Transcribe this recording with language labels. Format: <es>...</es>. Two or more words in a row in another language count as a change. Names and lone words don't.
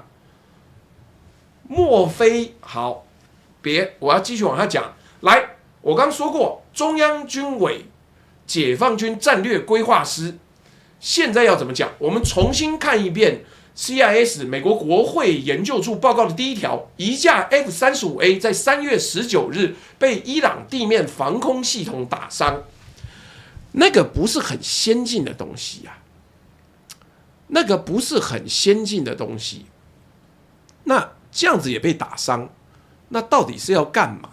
<zh>莫非好？別，我要繼續往下講。來，我剛說過，中央軍委解放軍戰略規劃師，現在要怎麼講？我們重新看一遍 CIS 美國國會研究處報告的第一條：一架 F-35A 在3月19日被伊朗地面防空系統打傷。那個不是很先進的東西啊，那個不是很先進的東西。那這樣子也被打傷，那到底是要幹嘛？</zh>